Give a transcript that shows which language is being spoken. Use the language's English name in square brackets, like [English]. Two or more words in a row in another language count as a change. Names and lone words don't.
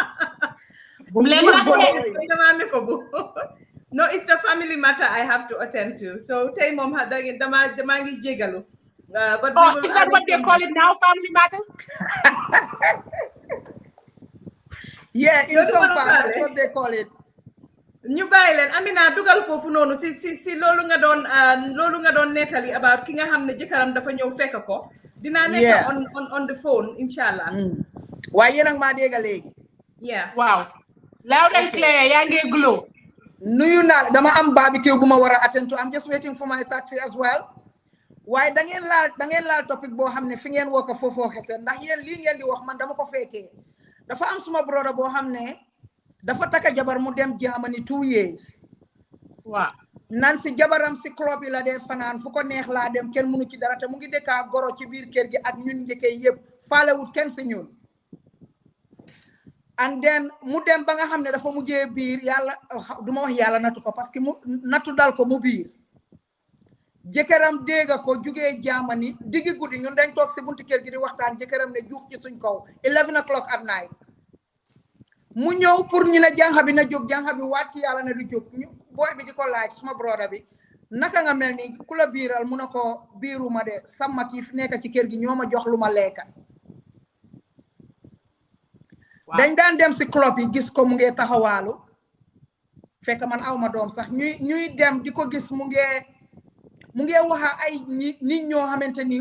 [English] No, it's a family matter I have to attend to. [Wolof] So tay mom damangi jegalu. [English] But is that what they call it now, family matters? Yeah, in some part, that's what they call it. [Wolof] Ñu bàyyi leen Amina dugal foofu noonu si loolu nga doon nettali about ki nga xam ne jëkkëram dafa ñëw fekk ko. Dinaa nekk [English] on the phone, inshallah. [Wolof] Waaye yéen ak maa dégg léegi. [English] Yeah. Wow. Loud and clear, [Wolof] yaa ngi glow. Nuyu naa dama am barbecue bu ma war a [English] attend to. I'm just waiting for my taxi as well. [Wolof] Waaye da ngeen laal topic boo xam ne fi ngeen woo ko foofoo xese ndax yéen lii ngeen di wax man dama ko fekkee. Dafa am suma brother boo xam ne dafa taka jabar mu dem Germany 2 years. Waaw. Nan si jabaram si club yi la dee fanaan fu ko neex laa dem kenn mënu ci dara te mu ngi dëkkaa goro ci biir kër gi ak ñun njëkkee yëpp faalewut kenn si ñun. [English] And then [Wolof] mu dem ba nga xam ne dafa mujjee biir yàlla duma wax yàlla nattu ko [French] parce que [Wolof] mu nattu dal ko mu biir. Jëkkëram dégga ko jugee Germany diggi guddi ñun dañ toog si buntu kër gi di waxtaan jëkkëram ne juux ci suñ kaw [English] 11 o'clock at night [Wolof] mu ñëw pour ñu ne jànxa bi na jóg jànxa bi waat ci yàlla ne du jóg ñu booy bi di ko laaj suma brother bi naka nga mel ni ku la biiral mu ne ko biiru ma de sama kii fi nekk ci kër gi ñoo ma jox lu ma lekka dañ daan dem si club yi gis ko mu ngee taxawaalu fekk man aw ma doom sax ñuy dem di ko gis mu ngee waxa ay nit ñoo xamante ni